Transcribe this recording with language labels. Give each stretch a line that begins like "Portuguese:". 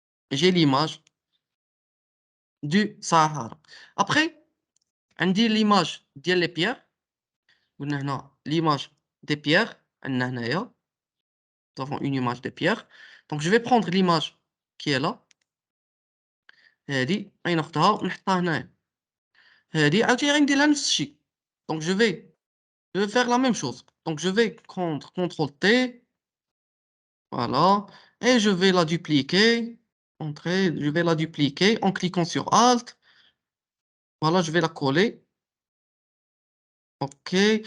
French: J'ai l'image du Sahara. Après, on dit l'image des pierres. L'image des pierres. Nous avons une image des pierres. Donc, je vais prendre l'image qui est là.
Arabic: هذه أين نحطها ونحطها هنايا. هذه عاوتاني غندير لها نفس الشيء.
French: Donc, je vais faire la même chose. Donc, je vais prendre CTRL T. Voilà. Et je vais la dupliquer. Je vais la dupliquer en cliquant sur Alt. Voilà, je vais la coller. OK.